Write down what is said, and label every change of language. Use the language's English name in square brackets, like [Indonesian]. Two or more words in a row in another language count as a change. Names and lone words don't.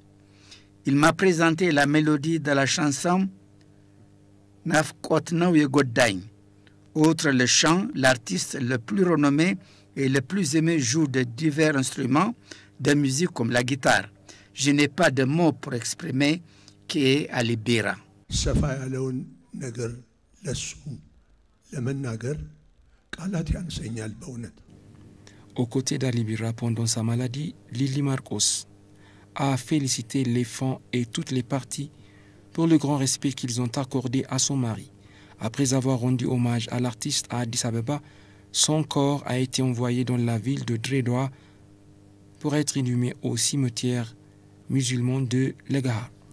[French] Il m'a présenté la mélodie de la chanson Nafkotnaou Yegodagne. Outre le chant, l'artiste le plus renommé et le plus aimé joue de divers instruments de musique comme la guitare. Je n'ai pas de mots pour exprimer qui est Ali Bira. [Amharic] سفا ያለውን ነገር ለሱ ለመናገር ቃላት ያንሰኛል በእውነት. [French] Aux côtés d'Ali Bira pendant sa maladie, Lili Marcos a félicité les fans et toutes les parties pour le grand respect qu'ils ont accordé à son mari. Après avoir rendu hommage à l'artiste à Addis Abeba, son corps a été envoyé dans la ville de Derridoua pour être inhumé au cimetière musulman de Le Gard.